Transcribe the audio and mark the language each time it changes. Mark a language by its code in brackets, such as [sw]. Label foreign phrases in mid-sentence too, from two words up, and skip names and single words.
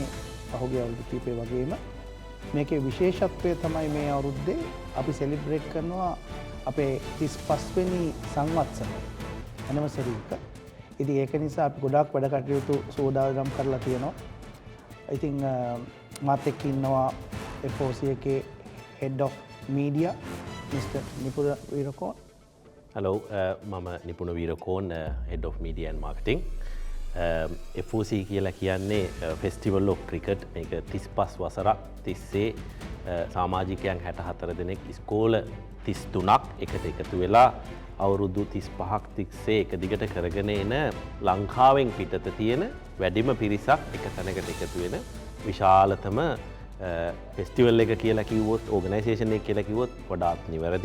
[si] පහුගිය අවුරුදු කිහිපය වගේම මේකේ විශේෂත්වය තමයි මේ අවුරුද්දේ අපි සෙලිබ්‍රේට් කරනවා අපේ 35 වෙනි සංවත්සරය ඇනිවර්සරි එක. ඉතින් ඒක නිසා අපි ගොඩාක් වැඩ කටයුතු සූදානම් කරලා තියෙනවා. ඉතින් මාත් එක්ක ඉන්නවා FOC එකේ [en] head of media Mr. [si] නිපුණ වීරකෝන්. Hello, මම නිපුණ වීරකෝන්, [en] head of media and marketing. [si] FOC කියලා කියන්නේ Festival of Cricket. මේක 35 වසරක් තිස්සේ සමාජිකයන් 64 දෙනෙක් ඉස්කෝල 33ක් එකට එකතු වෙලා අවුරුදු 35ක් තිස්සේ එක දිගට කරගෙන එන ලංකාවෙන් පිටත තියෙන වැඩිම පිරිසක් එක තැනකට එකතු වෙන විශාලතම ෆෙස්ටිවල් එක කියලා කිව්වොත්, ඕගනයිසේෂන් එක කියලා කිව්වොත් වඩාත් නිවැරදි.